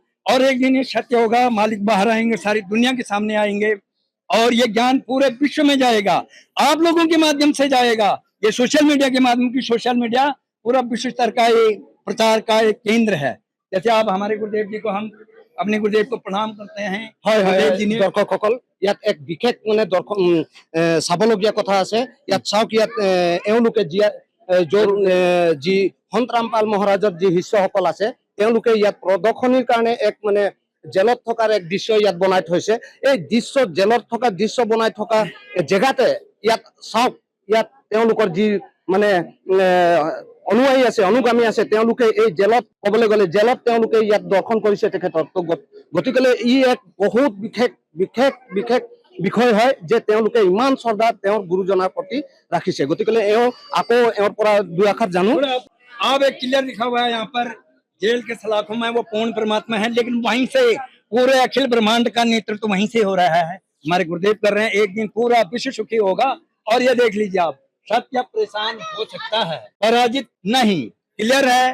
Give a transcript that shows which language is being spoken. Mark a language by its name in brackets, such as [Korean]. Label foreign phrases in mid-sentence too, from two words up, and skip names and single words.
[Hindi] और एक दिन ये सत्य होगा, मालिक बाहर आएंगे, सारी दुनिया के सामने आएंगे, और ये ज्ञान पूरे विश्व में जाएगा, आप लोगों के माध्यम से जाएगा, ये [English] social media [Hindi] के माध्यम की, [English] social media [Hindi] पूरा विश्व स्तर का एक प्रचार का एक केंद्र है। जैसे आप हमारे गुरुदेव जी को, हम अपने गुरुदेव को प्रणाम करते हैं। गुरुदेव जी ने [Assamese] दर्शकসকল ইয়াত এক বিশেষ মানে দৰ্শক চাবলগীয়া কথা আছে। ইয়াত চাওক, ইয়াত এওঁলোকে যি সন্ত ৰামপাল মহাৰাজৰ যি শিষ্যসকল আছে, তেওঁলোকে ইয়াত প্ৰদৰ্শনীৰ কাৰণে এক মানে জেলত থকাৰ এক দৃশ্য ইয়াত বনাই থৈছে। এই দৃশ্য, জেলত থকা দৃশ্য বনাই থকা জেগাতে ইয়াত চাওক, ইয়াত তেওঁলোকৰ যি মানে অনুয়ায়ী আছে, অনুগামী আছে, তেওঁলোকে এই জেলত, ক'বলৈ গ'লে জেলত তেওঁলোকে ইয়াত দৰ্শন কৰিছে তেখেতক। তো গতিকে ই এক বহুত বিশেষ বিষয় হয় যে তেওঁলোকে ইমান শ্ৰদ্ধা তেওঁৰ গুৰুজনাৰ প্ৰতি ৰাখিছে। গতিকে আকৌ এওঁৰ পৰা দুই আখৰ জানো। [Hindi] आप एक क्लियर लिखा हुआ है यहाँ पर, जेल के सलाखों में वो पूर्ण परमात्मा है, लेकिन वहीं से पूरे अखिल ब्रह्मांड का नेतृत्व तो वहीं से हो रहा है, हमारे गुरुदेव कर रहे हैं। एक दिन पूरा विश्व सुखी होगा। और ये देख लीजिए आप, सत्य परेशान हो सकता है, पराजित नहीं, क्लियर है।